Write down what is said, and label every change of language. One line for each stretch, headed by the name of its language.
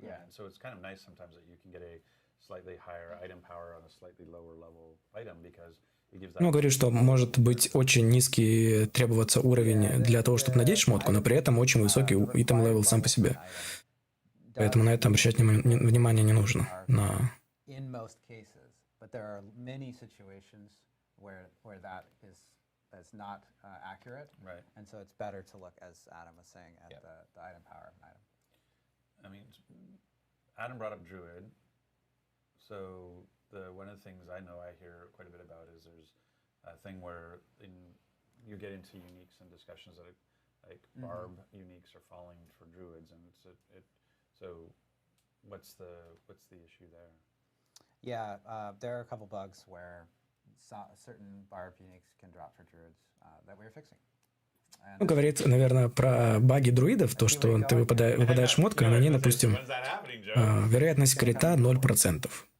English: So it's kind of nice sometimes that you can get a slightly higher item power on a slightly lower level item, because it gives that...
Russian: Ну, говорит, что может быть очень низкий требоваться уровень для того, чтобы надеть шмотку, но при этом очень высокий item level сам по себе. Поэтому на это обращать внимание не нужно.
English: In most cases, but there are many situations where that is not accurate, right? And so it's better to look, as Adam was saying, at the item power of an item. I mean, Adam brought up Druid, so one of the things I know I hear quite a bit about is there's a thing where you get into uniques and discussions that like barb uniques are falling for druids, and so what's the issue there? Yeah, there are a couple bugs where certain barb uniques can drop for druids that we're fixing.
Russian: Ну, говорит, наверное, про баги друидов, то, что ты выпадаешь шмотка, на ней, допустим, вероятность крита 0%.